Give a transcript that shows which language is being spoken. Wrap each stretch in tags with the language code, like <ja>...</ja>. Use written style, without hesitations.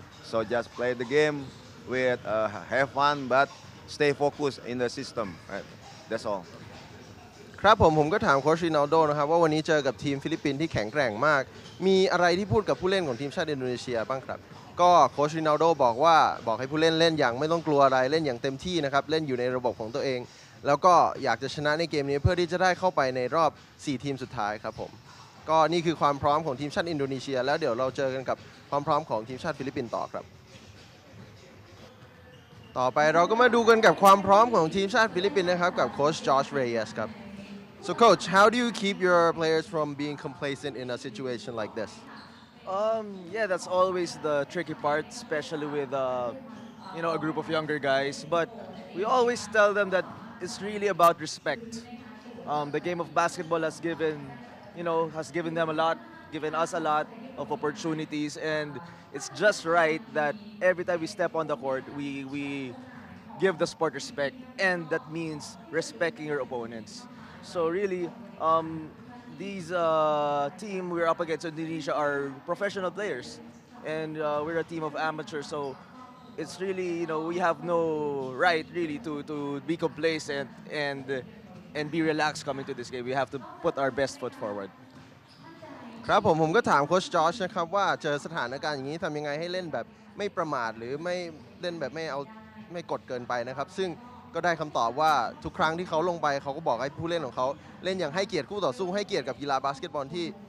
<en>So just play the game with have fun, but stay focused in the system, right? That's all.</en> <th>ครับผมก็ถามโค้ชรินัลโดนะครับว่าวันนี้เจอกับทีมฟิลิปปินส์ที่แข็งแกร่งมากมีอะไรที่พูดกับผู้เล่นของทีมชาติอินโดนีเซียบ้างครับก็โค้ชรินัลโดบอกให้ผู้เล่นเล่นอย่างไม่ต้องกลัวอะไรเล่นอย่างเต็มที่นะครับเล่นอยู่ในระบบของตัวเองแล้วก็อยากจะชนะในเกมนี้เพื่อที่จะได้เข้าไปในรอบ4ทีมสุดท้ายครับผม ก็นี่คือความพร้อมของทีมชาติอินโดนีเซียแล้วเดี๋ยวเราเจอกันกับความพร้อมของทีมชาติฟิลิปปินส์ต่อครับต่อไปเราก็มาดูกันกับความพร้อมของทีมชาติฟิลิปปินส์นะครับกับโค้ชจอร์จเรเยสครับ</th> <en>So coach, how do you keep your players from being complacent in a situation like this? Yeah, that's always the tricky part, especially with a group of younger guys. But we always tell them that it's really about respect. The game of basketball has given them a lot, given us a lot of opportunities, and it's just right that every time we step on the court, we give the sport respect, and that means respecting your opponents. So really, these team we're up against Indonesia are professional players, and we're a team of amateurs. So it's really we have no right really to be complacent and be relaxed coming to this game. We have to put our best foot forward.</en> <th>ครับผมก็ถามโค้ชจอร์จนะครับว่าเจอสถานการณ์อย่างนี้ทำยังไงให้เล่นแบบไม่ประมาทหรือไม่เล่นแบบไม่กดเกินไปนะครับซึ่ง ก็ได้คำตอบว่าทุกครั้งที่เขาลงไปเขาก็บอกให้ผู้เล่นของเขาเล่นอย่างให้เกียรติคู่ต่อสู้ให้เกียรติกับกีฬาบาสเกตบอลที่</th>